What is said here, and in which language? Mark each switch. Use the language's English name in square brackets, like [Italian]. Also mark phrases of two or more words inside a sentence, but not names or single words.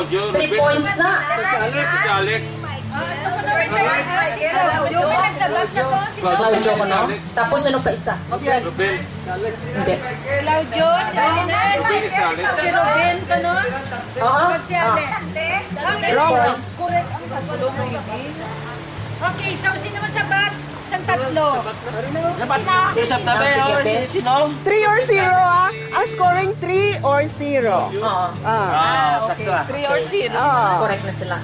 [Filipino] 3 points na. Claudio ko no. Tapos ano pa isa? Hindi. Claudio, si Ruben ka no? Oo. Si Alex. Wrong. Correct ang kasalo mo. Okay, so sino masabat? Isang tatlo. Dapat na! Isang tabi, sino? 3 or 0 Ang scoring 3 or 0. Oo. Sakto ah. 3 or 0. Correct na sila.